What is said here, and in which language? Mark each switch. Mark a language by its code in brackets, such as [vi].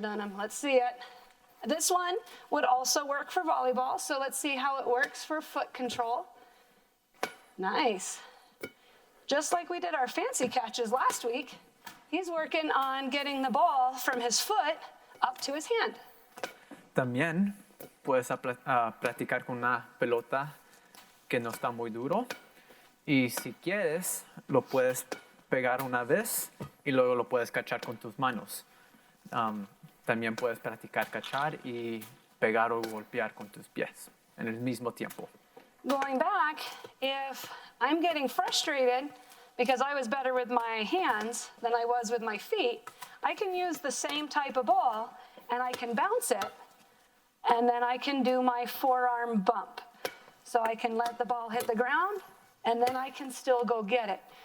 [en] Dunham, let's see it. This one would also work for volleyball, so let's see how it works for foot control. Nice. just like we did our fancy catches last week, he's working on getting the ball from his foot up to his hand. [es] También puedes practicar con una pelota que no está muy duro. Y si quieres, lo puedes pegar una vez y luego lo puedes cachar con tus manos. También puedes practicar cachar y pegar o golpear con tus pies en el mismo tiempo. [en] Going back, if I'm getting frustrated because I was better with my hands than I was with my feet, I can use the same type of ball and I can bounce it, and then I can do my forearm bump. So I can let the ball hit the ground, and then I can still go get it.